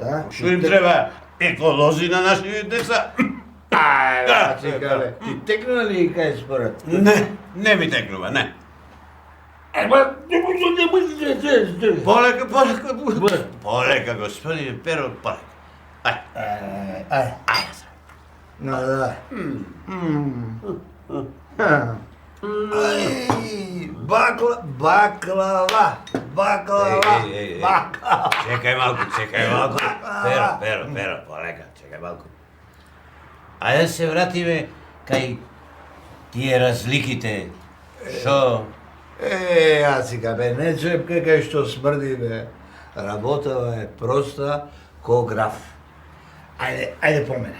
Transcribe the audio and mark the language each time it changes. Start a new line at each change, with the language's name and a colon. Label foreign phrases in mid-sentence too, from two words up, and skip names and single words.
Macedonian: Што им треба? Еколози на нашите деца? Ацика, ти текнува ли кај според? Не ми текнува, не. Полека. Полека, господин Перо, полека. Ај. Но, да. Baklava. Чекај малко. Перо, полека, чекај малко. Ајде се вратиме кај тие разликите. Шо? Ацика, не чепка кај што смрди, бе. Работава е проста ко граф. Ајде по мене.